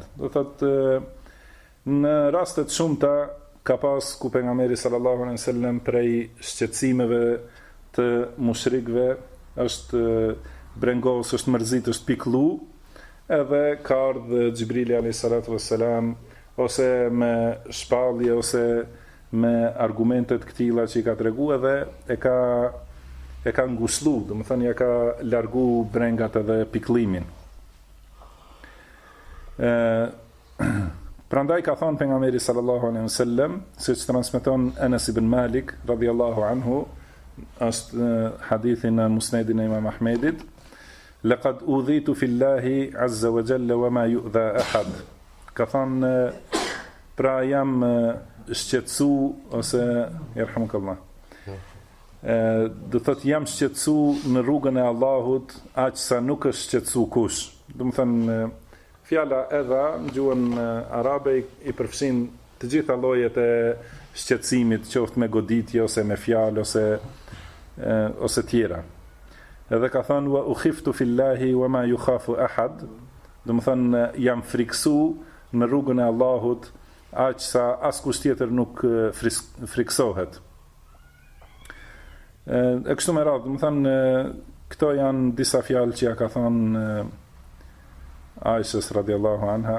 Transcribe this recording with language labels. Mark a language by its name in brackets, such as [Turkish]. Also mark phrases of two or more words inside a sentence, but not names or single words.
[Albanian] Do thotë në raste të shumta ka pas ku pejgamberi [Arabic] صلى الله عليه وسلم [Albanian] prej shqetësimeve të mushrikëve është brengos, është mërzit, është piklu, edhe ka ardhur Xhibrili [Arabic] عليه الصلاة والسلام, [Albanian] ose me shpallje ose me argumentet këtilla që i ka tregu, edhe e ka ngushëllu, do të thënë ja ka largu brengat edhe piklimin. Prandaj ka thënë pejgamberi [Arabic] صلى الله عليه وسلم, [Albanian] siç transmeton Anas ibn Malik [Arabic] رضي الله عنه, [Albanian] është hadithin në Musnedin e Imam Ahmedit, [Arabic] لقد أوذيت في الله عز وجل وما يؤذى أحد. [Albanian] Ka thënë pra jam shqetësu ose yarhamukallah. Do thotë jam shqetësu në rrugën e Allahut, aq sa nuk është shqetësu kush. Do të thënë fjala edha në gjuhën arabe i përfshin të gjitha llojet e shqetësimit, qoftë me goditje ose me fjalë ose tjera. Edhe ka thënë [Arabic] وأخفت في الله وما يخاف أحد, [Albanian] do të thënë jam friksu në rrugën e Allahut, aq sa askush tjetër nuk friksohet. E kështu me radhë, do të thënë këto janë disa fjalë që ja ka thënë Aishës [Arabic] رضي الله عنها.